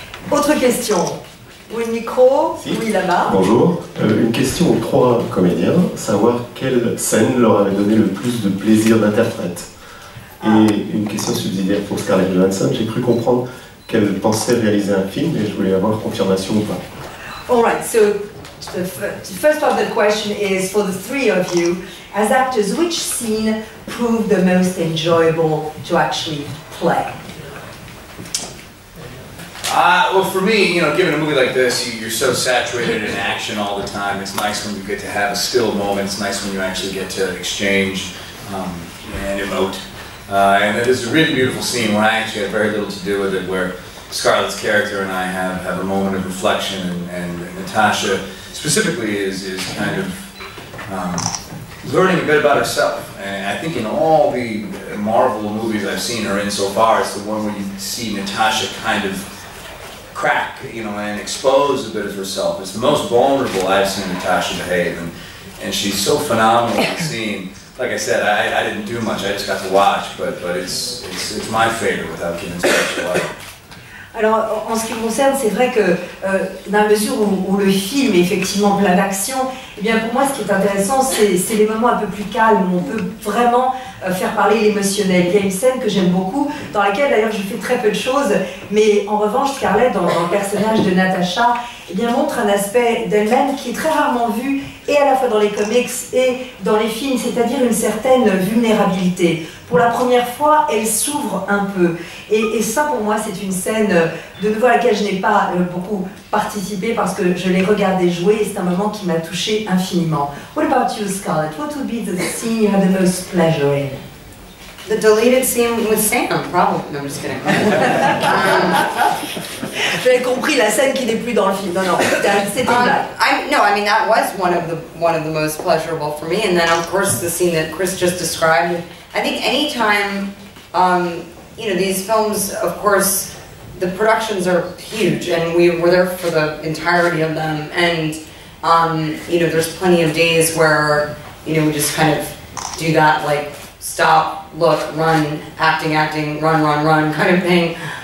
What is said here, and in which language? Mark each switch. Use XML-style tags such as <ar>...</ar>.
<fr>Autre question. Oui, le micro. Si. Oui, là-bas. Bonjour. Une question aux 3 comédiens, savoir quelle scène leur avait donné le plus de plaisir d'interprète. Et une question subsidiaire pour Scarlett Johansson, j'ai cru comprendre qu'elle pensait réaliser un film et je voulais avoir confirmation ou pas.</fr> <en>All right, so the first part of the question is for the 3 of you. As actors, which scene proved the most enjoyable to actually play? Well, for me, you know, given a movie like this, you're so saturated in action all the time. It's nice when you get to have a still moment. It's nice when you actually get to exchange and emote. And there's a really beautiful scene where I actually had very little to do with it, where Scarlett's character and I have a moment of reflection, and Natasha specifically is kind of learning a bit about herself. And I think in all the Marvel movies I've seen her in so far, it's the one where you see Natasha kind of crack, you know, and expose a bit of herself. It's the most vulnerable I've seen Natasha behave, and she's so phenomenal in the scene. Like I said, I didn't do much, I just got to watch, but it's my favorite without giving too much away.</en> <fr>Alors, en ce qui me concerne, c'est vrai que dans la mesure où le film est effectivement plein d'action, eh bien pour moi, ce qui est intéressant, c'est les moments un peu plus calmes, où on peut vraiment faire parler l'émotionnel. Il y a une scène que j'aime beaucoup, dans laquelle d'ailleurs je fais très peu de choses, mais en revanche, Scarlett, dans le personnage de Natasha, eh bien, montre un aspect d'elle-même qui est très rarement vu, et à la fois dans les comics et dans les films, c'est-à-dire une certaine vulnérabilité. Pour la première fois, elle s'ouvre un peu. Et ça, pour moi, c'est une scène, de nouveau, à laquelle je n'ai pas beaucoup participé parce que je l'ai regardé jouer, et c'est un moment qui m'a touchée infiniment.</fr> <en>What about you, Scarlett? What would be the scene you had the most pleasure in? The deleted scene with Sam, probably. No, I'm just kidding.</en> <fr>J'avais compris la scène qui n'est plus dans le film. Non, non, c'était une blague.</fr> <en>No, I mean that was one of the most pleasurable for me. And then of course the scene that Chris just described. I think anytime, you know, these films, of course, the productions are huge, and we were there for the entirety of them. And you know, there's plenty of days where, you know, we just kind of do that, like stop, look, run, acting, run kind of thing.</en>